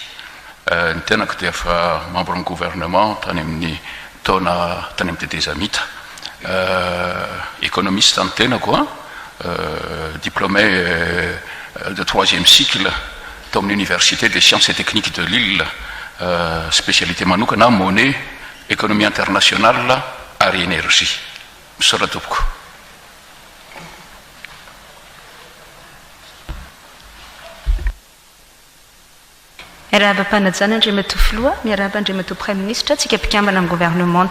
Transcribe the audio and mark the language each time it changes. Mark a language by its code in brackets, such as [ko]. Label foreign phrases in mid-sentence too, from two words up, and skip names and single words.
[mg] Ny tenako dia efa membre ny gouvernement tany amin'ny taona tany amin'ny tetezamita, économiste ny tenako, [fr] diplômé de 3e cycle dans l'université des sciences et techniques de Lille, [mg] spécialité manokana [fr] monnaie, économie internationale [mg] ary énergie. Sotra tompoko. Miaraba ampanajana Andriamatoa filoha, miaraba Andriamatoa [fr] Premier ministre, [mg] tsika mpikambana amin'ny gouvernement.